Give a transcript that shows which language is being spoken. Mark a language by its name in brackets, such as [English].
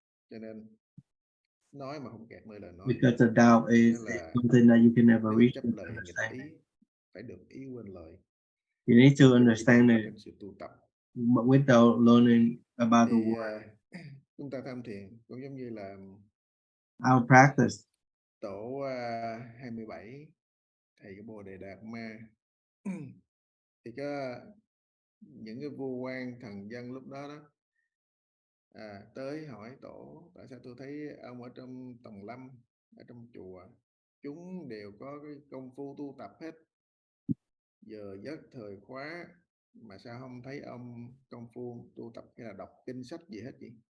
[Vietnamese] Cho nên nói mà không kẹt nơi lời nói. [English] Because the doubt is something that you can never reach to understand. [Vietnamese] Phải được ý quên lời. [English] You need to understand it, but without learning about the word. [Vietnamese] chúng ta tham thiền cũng giống như là [English] our practice. [Vietnamese] tổ 27 thầy cái Bồ Đề Đạt Ma thì có những cái vua quan thần dân lúc đó tới hỏi tổ tại sao tôi thấy ông ở trong tòng lâm, ở trong chùa chúng đều có cái công phu tu tập hết, giờ giấc thời khóa mà sao không thấy ông công phu tu tập hay là đọc kinh sách gì hết vậy?